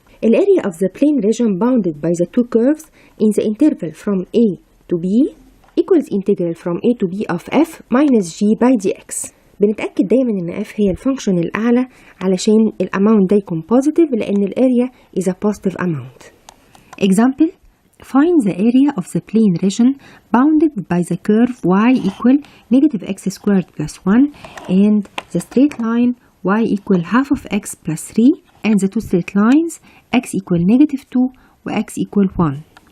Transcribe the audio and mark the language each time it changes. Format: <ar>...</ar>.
<en>Area of the plane region bounded by the two curves in the interval from a to b equals integral from a to b of f minus g by dx.</en> <ar>بنتأكد دايما ان f هي الفانكشن الأعلى علشان الاماونت ده يكون positive لأن الاريا</ar> <en>is a positive amount. Example: find the area of the plane region bounded by the curve y equal negative x squared plus 1 and the straight line y equal half of x plus 3 and the two straight lines x equal negative 2 و x equal 1.</en>